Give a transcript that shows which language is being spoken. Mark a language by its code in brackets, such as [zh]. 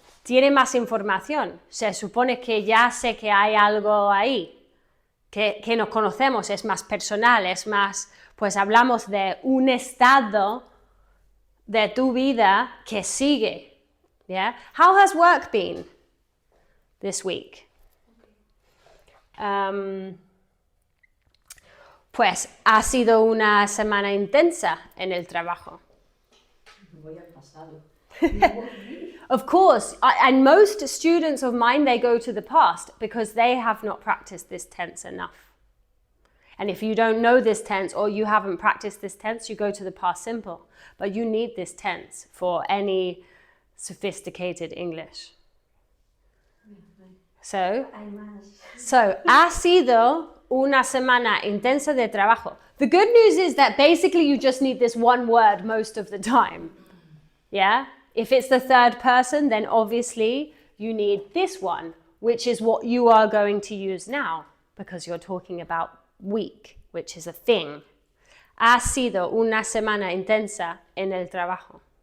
[es] Tiene más información. Se supone que ya sé que hay algo ahí, que nos conocemos, es más personal, es más, pues hablamos de un estado de tu vida que sigue. [en] Yeah? How has work been this week? [es] Pues ha sido una semana intensa en el trabajo. Voy al pasado. [en] Of course, and most students of mine, they go to the past because they have not practiced this tense enough. And if you don't know this tense or you haven't practiced this tense, you go to the past simple. But you need this tense for any sophisticated English. [es] So, ha sido una semana intensa de trabajo. [en] The good news is that basically you just need this one word most of the time. Yeah? If it's the third person, then obviously you need this one, which is what you are going to use now, because you're talking about week, which is a thing. [es] Ha sido una semana intensa en el trabajo.